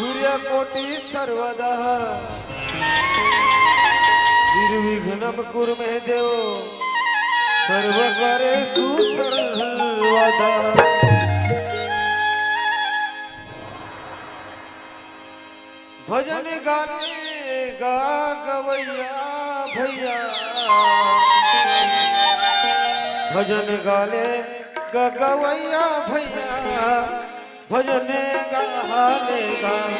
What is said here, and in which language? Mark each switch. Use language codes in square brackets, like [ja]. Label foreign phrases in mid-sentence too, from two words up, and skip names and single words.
[sa] कोटि सर्वदा निर्विघ्नं कुरु मे देव सर्वकार्येषु सर्वदा। [hi] भजन गाने गा गवैया भैया, भजन गाले गा गवैया भैया, भजन गाले गा।